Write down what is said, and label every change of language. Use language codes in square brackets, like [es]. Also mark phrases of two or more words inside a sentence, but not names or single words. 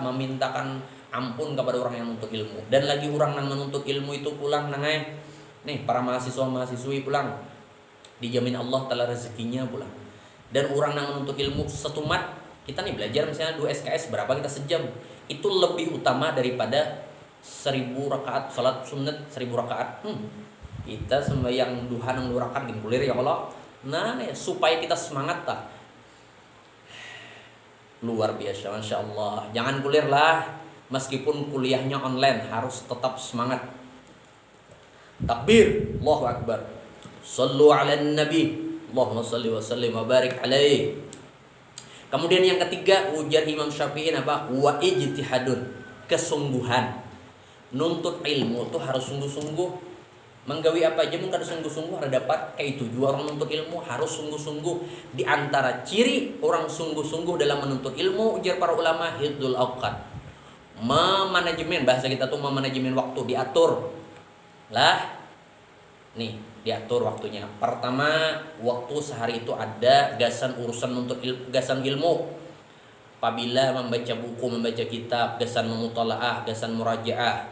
[id] Memintakan ampun kepada orang yang menuntut ilmu. Dan lagi orang yang menuntut ilmu itu [bjn] pulang nangai. [id] Nih para mahasiswa-mahasiswi pulang. Dijamin Allah telah rezekinya pulang. Dan orang yang menuntut ilmu setumat, kita nih belajar misalnya 2 SKS berapa kita sejam, itu lebih utama daripada 1000 rakaat salat sunat 1000 rakaat. Kita sembahyang duha 2 rakaat gini kulir ya Allah. Nah nih, supaya kita semangat tak. Luar biasa Masya Allah. Jangan kulir lah, meskipun kuliahnya online harus tetap semangat. [ar] تكبير الله أكبر صلوا على النبي. اللهم صل وسلم وبارك عليه. [id] Kemudian yang ketiga, ujar Imam Syafi'i apa? Wa ijtihadun, kesungguhan. Nuntut ilmu tuh harus sungguh-sungguh. Menggawi apa aja mungkin sungguh-sungguh ada dapat. Kayak itu juga orang menuntut ilmu harus sungguh-sungguh. Di antara ciri orang sungguh-sungguh dalam menuntut ilmu, ujar para ulama, [ar] حفظ الأوقات. [id] Memanajemen, bahasa kita tuh memanajemen waktu, diatur. Lah, nih diatur waktunya. Pertama, waktu sehari itu ada gasan urusan untuk gasan ilmu. Apabila membaca buku, membaca kitab, gasan memutalaah, gasan murajaah.